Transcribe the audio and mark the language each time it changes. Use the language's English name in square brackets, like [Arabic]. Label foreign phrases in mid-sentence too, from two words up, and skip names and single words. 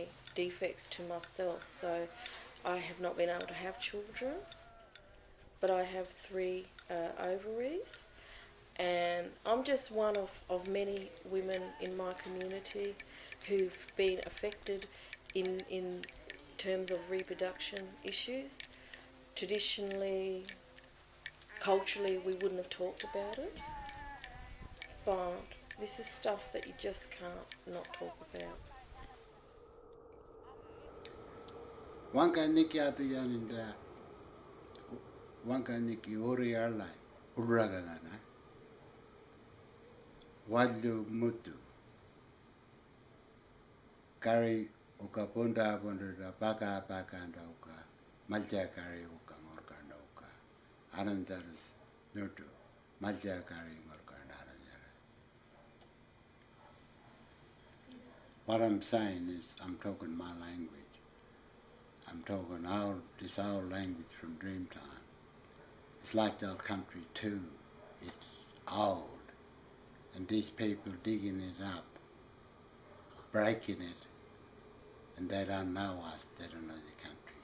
[English] defects to myself, so I have not been able to have children, but I have 3 ovaries, and I'm just one of many women in my community who've been affected in terms of reproduction issues. Traditionally, culturally, we wouldn't have talked about it, but this is stuff that you just can't not talk about. [Adnyamathanha] Wanka niki atu yaninda, wanka niki ori arlai, urragagana, wadu mutu, kari uka ponda da paka anda uka, malja kari uka ngorkanda uka, arandaras nutu, malja kari ngorkanda arandaras. [English] What I'm saying is, I'm talking my language. I'm talking this old language from Dreamtime. It's like the old country too. It's old. And these people digging it up, breaking it, and they don't know us, they don't know the country.